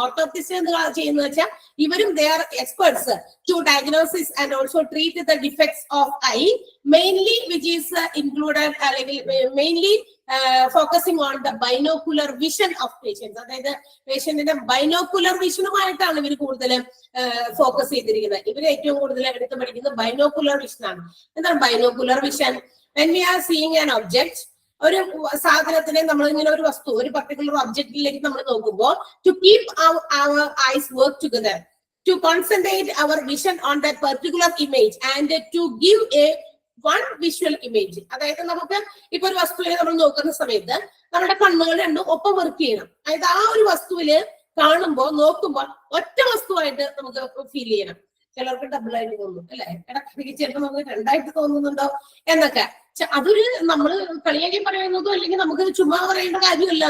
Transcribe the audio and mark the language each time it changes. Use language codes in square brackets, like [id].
[ml] ഓർത്തോപ്റ്റിസ്റ്റ് എന്ത് ചെയ്യുന്നത് വെച്ചാൽ ഇവരും [en] They are experts to diagnosis and also treat the defects of eye, mainly which is included അല്ലെങ്കിൽ mainly focusing on the binocular vision of patients. [ml] അതായത് പേഷ്യന്റിന്റെ binocular വിഷനുമായിട്ടാണ് ഇവർ കൂടുതൽ focus ചെയ്തിരിക്കുന്നത്. ഇവർ ഏറ്റവും കൂടുതൽ എടുത്ത് പഠിക്കുന്നത് ബൈനോക്കുലർ വിഷൻ ആണ്. എന്താണ് binocular vision? [en] when we are seeing an object, [ml] ഒരു സാധനത്തിനെ നമ്മൾ ഇങ്ങനെ ഒരു വസ്തു, ഒരു പർട്ടിക്കുലർ ഒബ്ജക്റ്റിലേക്ക് നമ്മൾ നോക്കുമ്പോൾ [en] to keep our eyes work together, to concentrate our vision on that particular image and to give a one visual image. [ml] അതായത് നമുക്ക് ഇപ്പൊ ഒരു വസ്തുവിനെ നമ്മൾ നോക്കുന്ന സമയത്ത് നമ്മുടെ കണ്ണുകൾ രണ്ടും ഒപ്പം വർക്ക് ചെയ്യണം. അതായത് ആ ഒരു വസ്തുവില് കാണുമ്പോൾ നോക്കുമ്പോൾ ഒറ്റ വസ്തുവായിട്ട് നമുക്ക് ഫീൽ ചെയ്യണം. ചിലർക്ക് ഡബിൾ ആയിട്ട് തോന്നും അല്ലെ, ഇടയ്ക്ക് ചിലപ്പോൾ നമുക്ക് രണ്ടായിട്ട് തോന്നുന്നുണ്ടോ എന്നൊക്കെ. അതൊരു നമ്മൾ കളിയാക്കി പറയുന്നതോ അല്ലെങ്കിൽ നമുക്ക് ചുമ്മാ പറയേണ്ട കാര്യമല്ല.